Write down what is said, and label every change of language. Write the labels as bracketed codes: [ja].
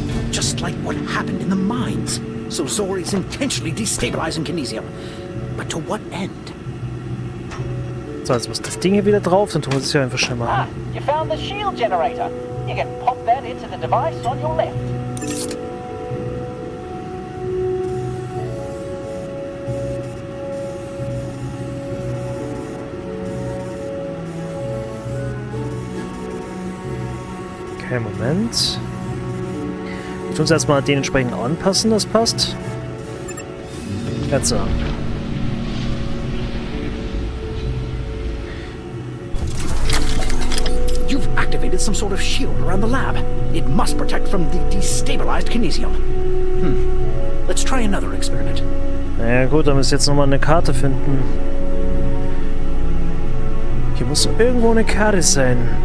[en] Just like what happened in the mines. So Zor is intentionally destabilizing Kinesium. But to what end? [de] So, jetzt muss das Ding hier wieder drauf, dann tun wir es ja einfach schnell machen. [en] You found the shield generator. You can pop that into the device on your left. [de] Okay, Moment. Wir tun es erstmal den entsprechend anpassen, das passt. Jetzt so. [en] You've activated some sort of shield around the lab. It must protect from the destabilized Kinesium. Let's try another experiment. [de] Naja gut, dann müssen wir jetzt nochmal eine Karte finden. Hier muss irgendwo eine Karte sein.